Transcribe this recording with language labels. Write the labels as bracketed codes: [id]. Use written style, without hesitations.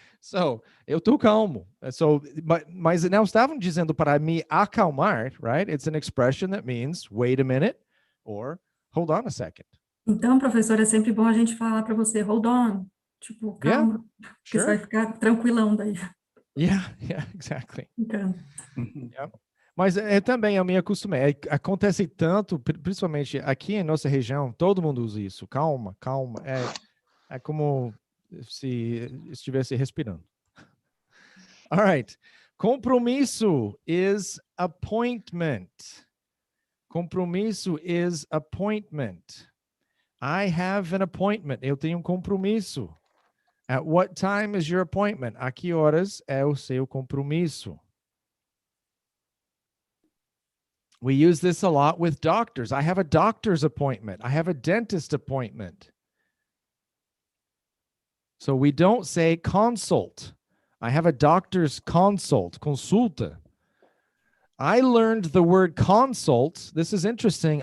[pt] So, eu estou calmo. So, mas não estavam dizendo para me acalmar, [en] right? It's an expression that means wait a minute or hold on a second. [pt] Então, professor, é sempre bom a gente falar para você, [en] hold on, [pt] tipo, calma, porque você vai ficar tranquilão daí. [en] Yeah, exactly. [pt] Então. [en] Yeah. [pt] Mas também eu me acostumei. Acontece tanto, principalmente aqui em nossa região, todo mundo usa isso. Calma, calma. É como se estivesse respirando. [en] All right. Compromisso is appointment. Compromisso is appointment. I have an appointment. [pt] Eu tenho um compromisso. [en] At what time is your appointment? [pt] A que horas é o seu compromisso? [en] We use this a lot with doctors. I have a doctor's appointment. I have a dentist appointment. So we don't say consult. I have a doctor's consult, consulta. I learned the word consult. This is interesting.